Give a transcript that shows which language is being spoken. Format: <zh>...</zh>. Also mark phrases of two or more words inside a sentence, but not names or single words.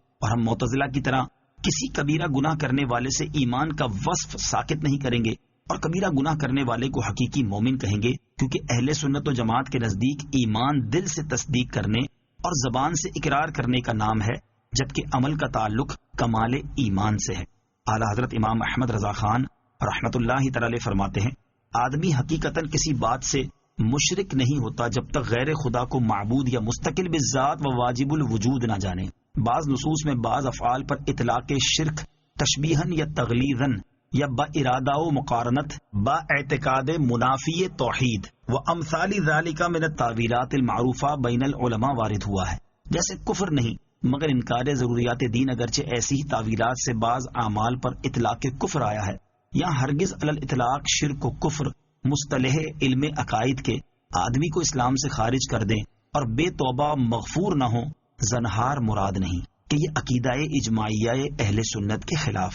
<ur>اور ہم معتزلہ کی طرح کسی کبیرہ گناہ کرنے والے سے ایمان کا وصف ساقط نہیں کریں گے اور کبیرہ گناہ کرنے والے کو حقیقی مومن کہیں گے، کیونکہ اہل سنت و جماعت کے نزدیک ایمان دل سے تصدیق کرنے اور زبان سے اقرار کرنے کا نام ہے، جبکہ عمل کا تعلق کمال ایمان سے ہے۔ اعلیٰ حضرت امام احمد رضا خان رحمت اللہ تعالی فرماتے ہیں آدمی حقیقتاً کسی بات سے مشرک نہیں ہوتا جب تک غیر خدا کو معبود یا مستقل بالذات و واجب الوجود نہ جانے۔ بعض نصوص میں بعض افعال پر اطلاق شرک تشبیہن یا تغلیظن یا با ارادہ و مقارنت با اعتقاد منافی توحید و امثال ذالک</ur> <ar>من التاویلات المعروفہ بین العلماء</ar> <ur>وارد ہوا ہے، جیسے کفر نہیں مگر انکار ضروریات دین، اگرچہ ایسی ہی تعویلات سے بعض اعمال پر اطلاق کفر آیا ہے۔ یہاں ہرگز علی الاطلاق شرک و کفر مصطلح علم عقائد کے آدمی کو اسلام سے خارج کر دیں اور بے توبہ مغفور نہ ہوں زنہار مراد نہیں کہ یہ عقیدہ اجماعیہ اہل سنت کے خلاف ہے۔</ur>